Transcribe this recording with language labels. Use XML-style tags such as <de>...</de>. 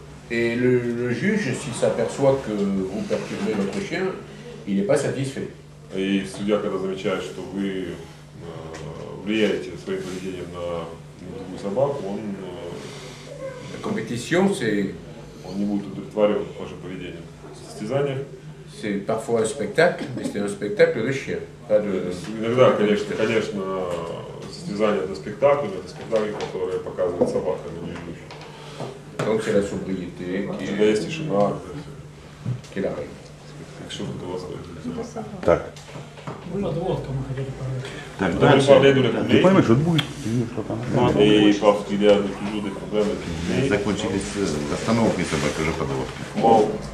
<fr>Et le juge, s'il s'aperçoit que vous perturbez l'autre chien, il n'est pas satisfait.</fr> <ru>И судья, когда замечает, что вы влияете своим поведением на другую собаку,</ru> <fr>La compétition, c'est...</fr> <ru>Он не будет удовлетворен вашим поведением. Состязание.</ru> <fr>C'est parfois un spectacle, mais c'est un spectacle de chien, pas de...</fr> <ru>Иногда, конечно, состязание — это спектакль который показывает собака, а не ведущий.</ru> <fr>Donc c'est la sobriété qui est la règle.</fr> <ru>Так. Подводка мы хотели поговорить. Так, дальше. Ты поймешь, что будет Мы закончили с остановкой собаки, уже подводкой.</ru>